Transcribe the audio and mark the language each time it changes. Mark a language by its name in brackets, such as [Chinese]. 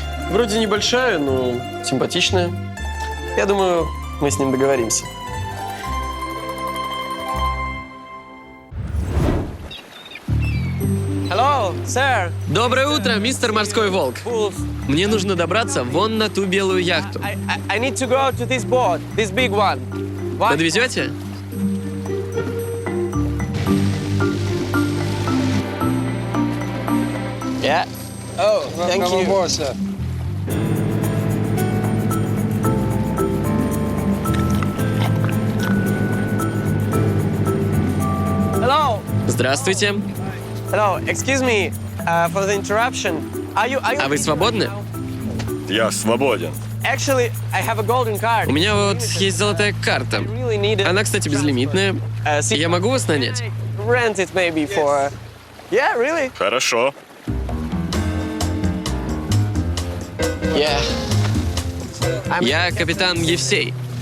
[Russian] Вроде небольшая, но симпатичная. Я думаю, мы с ним договоримся. [English] Hello, sir. [Russian] Доброе утро, мистер Морской Волк. [English] Wolf. [Russian] Мне нужно добраться вон на ту белую яхту. [English] I need to go to this boat, this big one. [Russian] Подвезете? [English] Yeah. Oh, thank you. Hello. [Russian] Здравствуйте. [English] Hello. Excuse me for the interruption. Are you [Russian] А вы свободны? Я свободен. [English] Actually, I have a golden card. [Russian] У меня вот есть золотая карта. [English] Really need it. [Russian] Она, кстати, безлимитная. Я могу вас нанять? [English] Rent it maybe for. Yeah, really? [Russian] Хорошо. [English] Yeah. [Russian] Я капитан Евсей.